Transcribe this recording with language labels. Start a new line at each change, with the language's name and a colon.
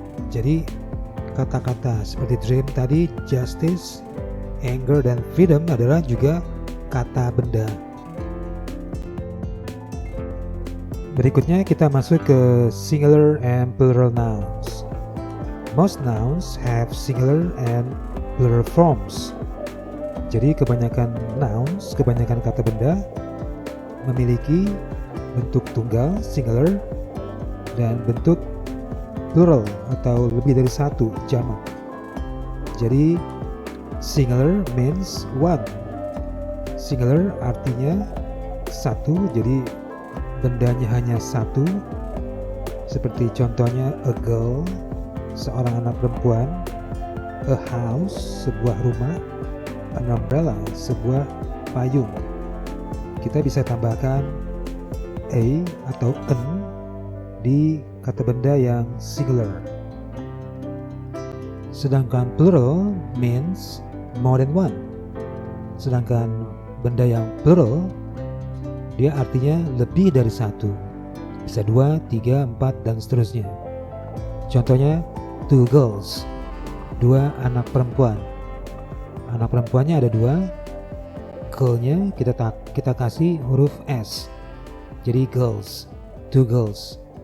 Indonesian: Jadi kata-kata seperti dream tadi, justice, anger, dan freedom adalah juga kata benda. Berikutnya kita masuk ke singular and plural nouns.
English: Most nouns have singular and plural forms.
Indonesian: Jadi kebanyakan nouns, kebanyakan kata benda memiliki bentuk tunggal, singular, dan bentuk plural atau lebih dari satu, jamak.
English: Jadi singular means one.
Indonesian: Singular artinya satu, jadi bendanya hanya satu, seperti contohnya a girl, seorang anak perempuan, a house, sebuah rumah, an umbrella, sebuah payung. Kita bisa tambahkan a atau an di kata benda yang singular.
English: Sedangkan plural means more than one.
Indonesian: Sedangkan benda yang plural dia artinya lebih dari satu, bisa 2, 3, 4, dan seterusnya. Contohnya two girls, 2 anak perempuan. Anak perempuannya ada 2, girl-nya kita kasih huruf S, jadi girls, 2 girls.